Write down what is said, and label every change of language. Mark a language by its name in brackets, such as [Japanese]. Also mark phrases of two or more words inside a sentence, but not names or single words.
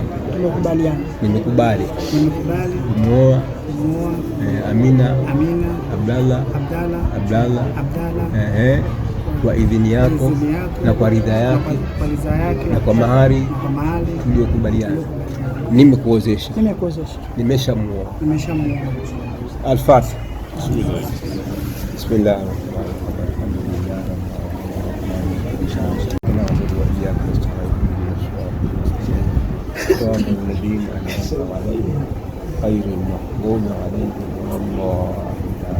[Swahili] Nimekubali. Kumwoa Amina. Abdallah. Kwa idhini yako na kwa ridhaa yake na kwa mahari tuliokubaliana. Nimekuozesha. Nimeshamuoa. [Arabic] الفاتحة. بسم الله. الذين أنعمت عليهم غير المغضوب عليهم ولا الضالين.